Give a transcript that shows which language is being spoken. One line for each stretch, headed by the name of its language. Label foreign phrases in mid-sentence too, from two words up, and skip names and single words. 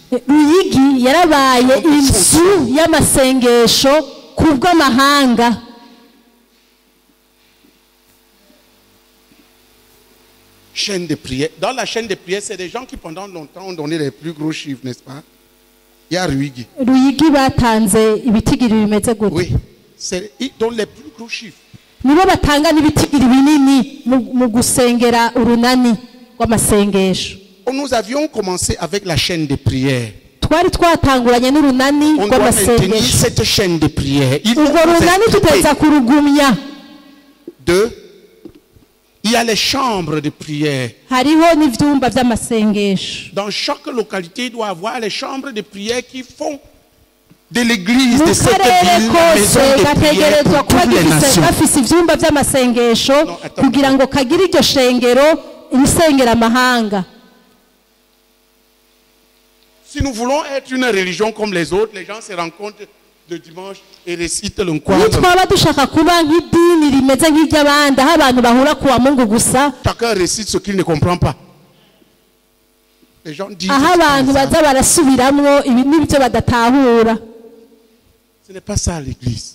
French: Chaîne de prière. Dans la chaîne de prière, c'est des gens qui pendant longtemps ont donné les plus gros chiffres, n'est-ce pas? Il y a Ruyigi. Oui, ils donnent les plus gros chiffres.
Rundi: nibo batanga n'ibitigiri binini mu gusengera urunani rw'amasengesho.
French: Nous avions commencé avec la chaîne de prière.
Rundi: Twari twatanguranye n'urunani rw'amasengesho.
French: Cette chaîne de prière.
Rundi: Urwo runani tuteza kurugumya.
French: Il y a les chambres de prière.
Rundi: Hariho n'ivyumba vy'amasengesho.
French: Dans chaque localité, il doit y avoir les chambres de prière qui font de l'église de cette ville la maison de prière pour toutes les nations.
Rundi: Bafise ivyumba vy'amasengesho kugira ngo kagire iryo shengero irisengera amahanga.
French: Si nous voulons être une religion comme les autres, les gens se rencontrent le dimanche et récitent le Coran. Chacun récite ce qu'il ne comprend pas. Les gens disent ce n'est pas ça l'église.